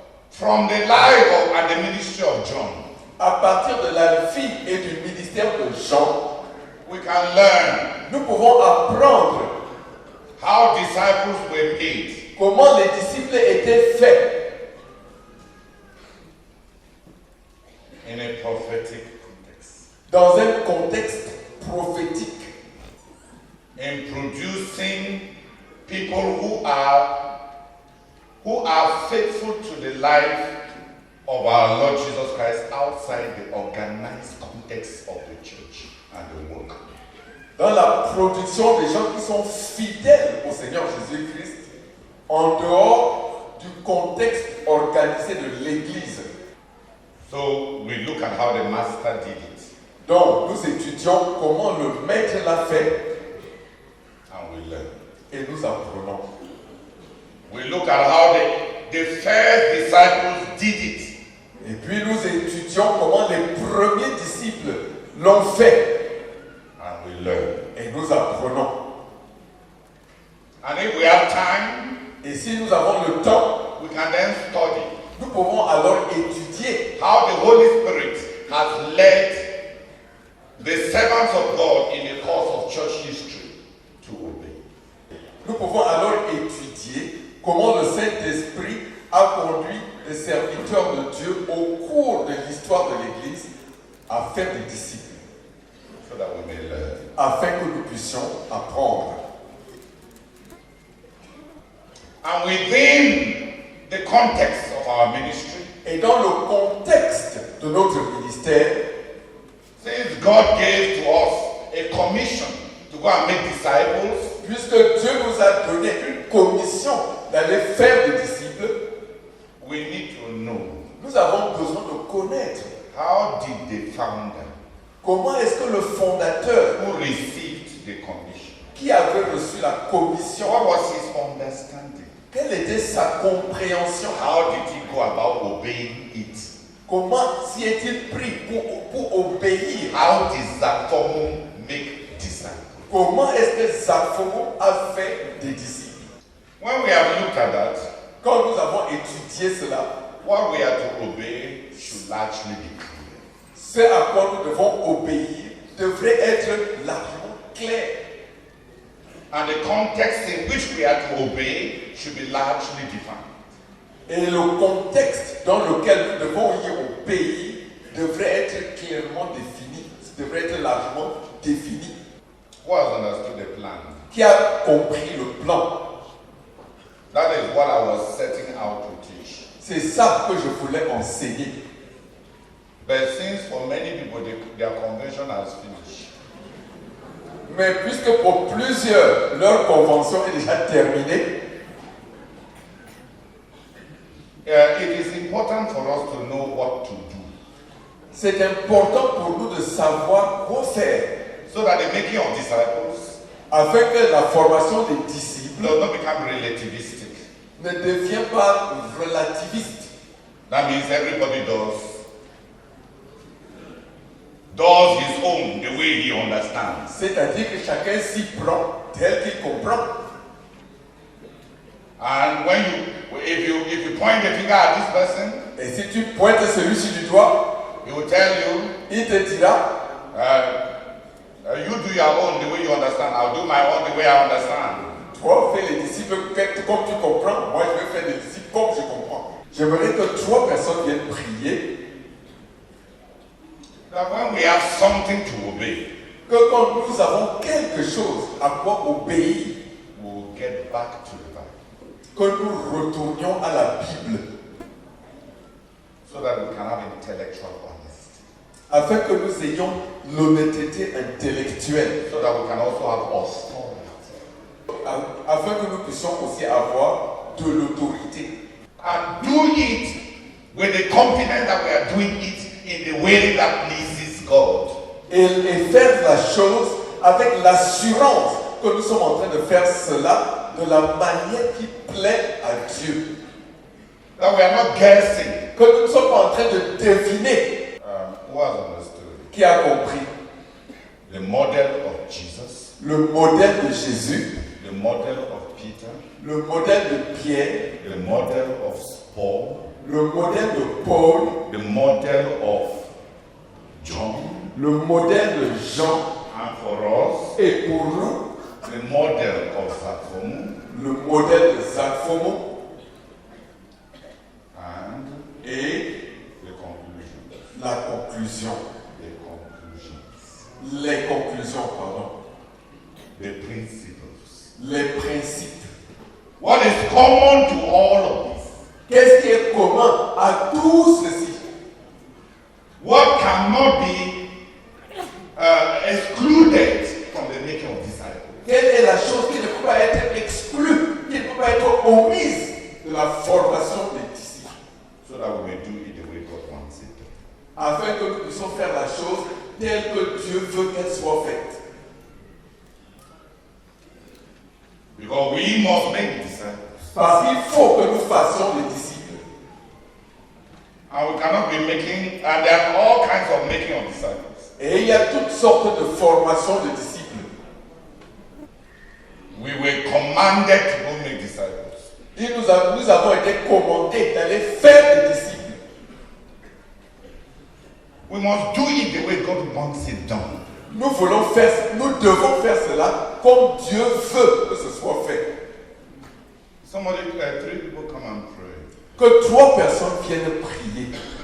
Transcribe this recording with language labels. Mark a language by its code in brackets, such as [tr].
[en] From the life and the ministry of John, [fr] À partir de la vie et du ministère de Jean, [en] we can learn [fr] nous pouvons apprendre [en] how disciples were made [fr] comment les disciples étaient faits [en] in a prophetic context, [fr] dans un contexte prophétique, [en] in producing people who are faithful to the life of our Lord Jesus Christ outside the organized context of the church and the work. [fr] dans la production des gens qui sont fidèles au Seigneur Jésus-Christ en dehors du contexte organisé de l'Église. [en] So we look at how the master did it [fr] Donc, nous étudions comment le maître l'a fait [en] and we learn. [fr] et nous apprenons. [en] We look at how the first disciples did it [fr] Et puis nous étudions comment les premiers disciples l'ont fait [en] and we learn. [fr] et nous apprenons. [en] And if we have time, [fr] Et si nous avons le temps, [en] we can then study [fr] nous pouvons alors étudier [en] how the Holy Spirit has led the servants of God in the course of church history to obey. [fr] Nous pouvons alors étudier comment le Saint-Esprit a conduit les serviteurs de Dieu au cours de l'histoire de l'Église à faire des disciples, [en] so that we may learn. [fr] afin que nous puissions apprendre. [en] And within the context of our ministry, [fr] Et dans le contexte de notre ministère, [en] since God gave to us a commission to go and make disciples, [fr] puisque Dieu nous a donné une commission d'aller faire des disciples, [en] we need to know [fr] nous avons besoin de connaître [en] how did the founder [fr] comment est-ce que le fondateur [en] who received the commission, [fr] qui avait reçu la commission, [en] what was his understanding? [fr] quelle était sa compréhension, [en] How did he go about obeying it? [fr] comment s'y est-il pris pour obéir, [en] How did Zakomo make disciples? [fr] comment est-ce que Zaphomo a fait des disciples. [en] When we have looked at that, [fr] Quand nous avons étudié cela, [en] what we are to obey should largely be clear. [fr] ce à quoi nous devons obéir devrait être largement clair. [en] And the context in which we are to obey should be largely defined. [fr] Et le contexte dans lequel nous devons y obéir devrait être clairement défini, devrait être largement défini. [en] Who has understood the plan? [fr] Qui a compris le plan? [en] That is what I was setting out to teach. [fr] C'est ça que je voulais enseigner. [en] But since for many people their convention has finished, [fr] Mais puisque pour plusieurs, leur convention est déjà terminée, [en] it is important for us to know what to do, [fr] c'est important pour nous de savoir quoi faire [en] so that the making of disciples [fr] afin que la formation des disciples [en] does not become relativistic. [fr] ne devienne pas relativiste. [en] That means everybody does his own the way he understands. [fr] C'est-à-dire que chacun s'y prend tel qu'il comprend. [en] And if you point the finger at this person, [fr] Et si tu pointes celui-ci du doigt, [en] he will tell you, [fr] il te dira, [en] you do your own the way you understand. I'll do my own the way I understand. [fr] toi fais les disciples comme tu comprends, moi je vais faire les disciples comme je comprends. J'aimerais que 3 personnes viennent prier, [en] That when we have something to obey, [fr] que quand nous avons quelque chose à quoi obéir, [en] we'll get back to the Bible, [fr] que nous retournions à la Bible, [en] so that we can have intellectual honesty, [fr] afin que nous ayons l'honnêteté intellectuelle, [en] so that we can also have authority, [fr] afin que nous puissions aussi avoir de l'autorité. [en] and do it with the confidence that we are doing it in the way that pleases God. [fr] Et faire la chose avec l'assurance que nous sommes en train de faire cela de la manière qui plaît à Dieu. [en] That we are not guessing. [fr] Que nous ne sommes pas en train de deviner. [en] Who has understood? [fr] Qui a compris? [en] The model of Jesus, [fr] Le modèle de Jésus, [en] the model of Peter, [fr] le modèle de Pierre, [en] the model of Paul, [fr] le modèle de Paul, [en] the model of John, [fr] le modèle de Jean, [en] and for us, [fr] et pour nous, [en] the model of Zakomo, [fr] le modèle de Zaphomo [en] and [fr] et [en] the conclusion. [fr] la conclusion. [en] The conclusions. [fr] Les conclusions, pardon. [en] The principles. [fr] Les principes. [en] What is common to all of this? [fr] Qu'est-ce qui est commun à tout ceci? [en] What cannot be excluded from the making of disciples? [fr] Quelle est la chose qui ne peut pas être exclue, qui ne peut pas être omise de la formation des disciples? [en] So that we may do it the way God wants it. [fr] Afin que nous puissions faire la chose telle que Dieu veut qu'elle soit faite. [en] Because we must make disciples. [fr] Parce qu'il faut que nous fassions des disciples. [en] And we cannot be making, and there are all kinds of making of disciples. [fr] Et il y a toutes sortes de formations de disciples. [en] We were commanded to go make disciples. [fr] Et nous avons été commandés d'aller faire des disciples. [en] We must do it the way God wants it done. [fr] Nous devons faire cela comme Dieu veut que ce soit fait. [en] Three people come and pray. [fr] Que 3 personnes viennent prier.